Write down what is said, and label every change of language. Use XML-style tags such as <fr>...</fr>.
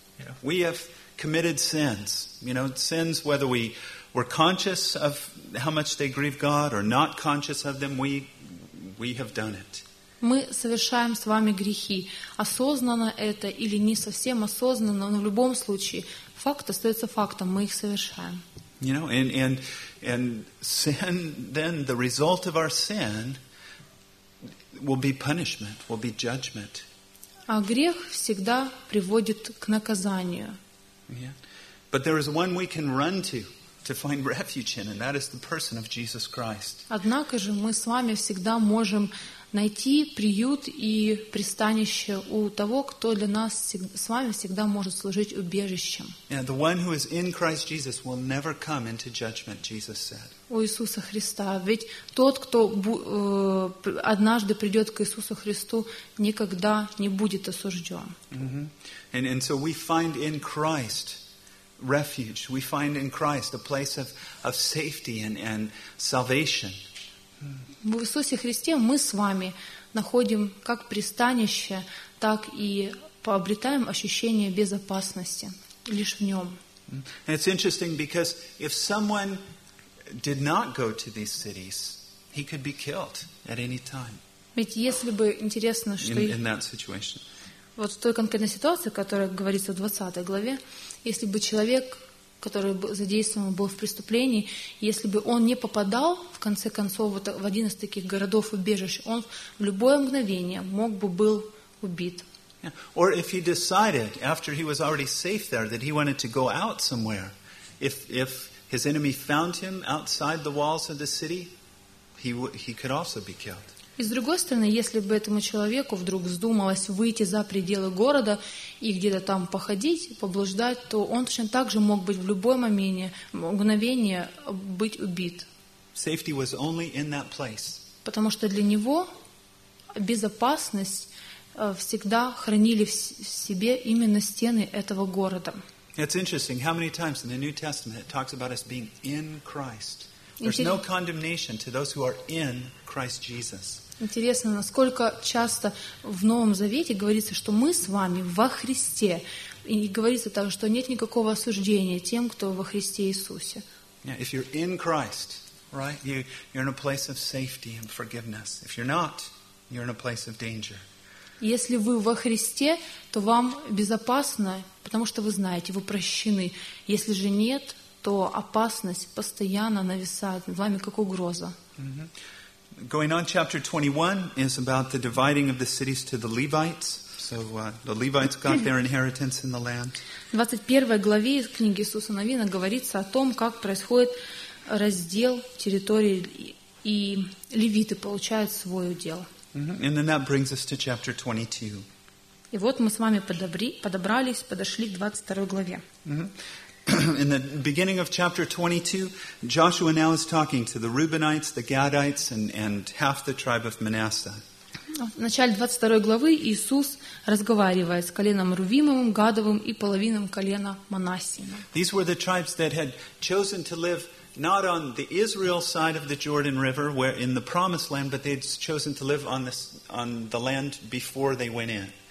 <en>Yeah. We have committed sins. You know, sins whether we were conscious of how much they grieve God or not conscious of them, we have done it.</en> <ru>Мы совершаем с вами грехи, осознанно это или не совсем осознанно, но в любом случае факт остается фактом, мы их совершаем.</ru> <en>You know, and sin, then the result of our sin will be punishment, will be judgment.</en> <ru>А грех всегда приводит к наказанию.</ru> <en>Yeah. But there is one we can run to find refuge in, and that is the person of Jesus Christ.</en> <ru>Однако же мы с вами всегда можем найти приют и пристанище у того, кто для нас с вами всегда может служить убежищем.</ru> <en>Yeah, the one who is in Christ Jesus will never come into judgment, Jesus said.</en> <ru>У Иисуса Христа. Ведь тот, кто однажды придет к Иисусу Христу, никогда не будет осужден.</ru> <en>And so we find in Christ refuge. We find in Christ a place of safety and salvation.</en> <ru>В Иисусе Христе мы с вами находим как пристанище, так и пообретаем ощущение безопасности лишь в Нем.</ru> <en>And it's interesting because if someone did not go to these cities, he could be killed at any time.</en> <ru>Ведь если бы интересно, что</ru> <en>in that situation.</en> <ru>Вот в той конкретной ситуации, которая говорится в 20 главе, если бы человек, который задействован был в преступлении, если бы он не попадал, в конце концов, вот в один из таких городов-убежищ, он в любое мгновение мог бы был убит.</ru> <en>Yeah. Or if he decided, after he was already safe there, that he wanted to go out somewhere, if his enemy found him outside the walls of the city, he could also be killed.</en> <ru>И с другой стороны, если бы этому человеку вдруг вздумалось выйти за пределы города и где-то там походить, поблуждать, то он точно так же мог быть в любое мгновение быть убит.</ru> <en>Safety was only in that place.</en> <ru>Потому что для него безопасность всегда хранили в себе именно стены этого города.</ru> <en>It's interesting how many times in the New Testament it talks about us being in Christ. There's no condemnation to those who are in Christ Jesus.</en> <ru>Интересно, насколько часто в Новом Завете говорится, что мы с вами во Христе, и говорится также, что нет никакого осуждения тем, кто во Христе Иисусе.</ru> <en>Yeah, if you're in Christ, right, you're in a place of safety and forgiveness. If you're not, you're in a place of danger.</en> <ru>Если вы во Христе, то вам безопасно, потому что вы знаете, вы прощены. Если же нет, то опасность постоянно нависает над вами как угроза.</ru> <en>Going on, chapter 21 is about the dividing of the cities to the Levites. So the Levites got their inheritance in the land.</en> <ru>21 главе из книги Иисуса Навина говорится о том, как происходит раздел территории, и левиты получают свой удел.</ru> <en>And then that brings us to chapter 22.</en> <ru>И вот мы с вами подошли к 22 главе.</ru> <en>In the beginning of chapter 22, Joshua now is talking to the Reubenites, the Gadites, and half the tribe of Manasseh.</en> <ru>В начале 22 главы Иисус разговаривает с коленом Рувимовым, Гадовым и половиной колена Манассеем.</ru> <en>These were the tribes that had chosen to live not on the Israel side of the Jordan River, where in the Promised Land, but they'd chosen to live on this on the land before they went in.</en>